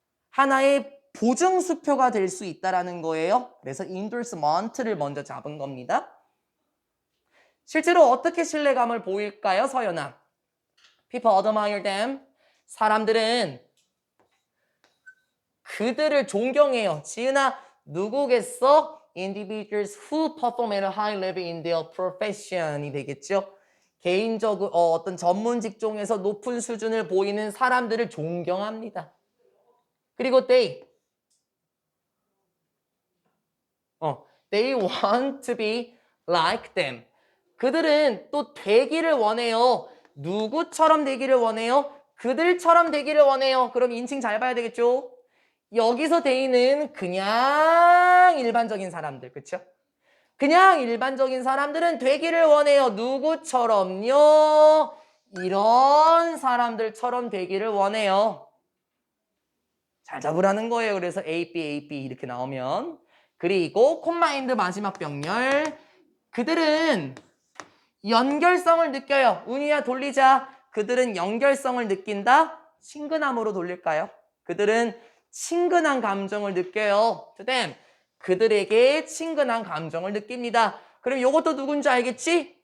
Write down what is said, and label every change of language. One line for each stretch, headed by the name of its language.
Korean: 하나의 보증수표가 될 수 있다라는 거예요. 그래서 endorsement를 먼저 잡은 겁니다. 실제로 어떻게 신뢰감을 보일까요, 서연아?
English: People admire them.
Korean: 사람들은 그들을 존경해요. 지은아, 누구겠어?
English: Individuals who perform at a high level in their profession
Korean: 이 되겠죠. 개인적으로 어떤 전문 직종에서 높은 수준을 보이는 사람들을 존경합니다. 그리고
English: they want to be like them.
Korean: 그들은 또 되기를 원해요. 누구처럼 되기를 원해요? 그들처럼 되기를 원해요. 그럼 인칭 잘 봐야 되겠죠? 여기서 they는 그냥 일반적인 사람들, 그쵸? 그냥 일반적인 사람들은 되기를 원해요. 누구처럼요? 이런 사람들처럼 되기를 원해요. 잘 잡으라는 거예요. 그래서 A, B, A, B 이렇게 나오면. 그리고 콤마인드 마지막 병렬. 그들은 연결성을 느껴요. 운이야 돌리자. 그들은 연결성을 느낀다. 친근함으로 돌릴까요? 그들은 친근한 감정을 느껴요.
English: to them.
Korean: 그들에게 친근한 감정을 느낍니다. 그럼 이것도 누군지 알겠지?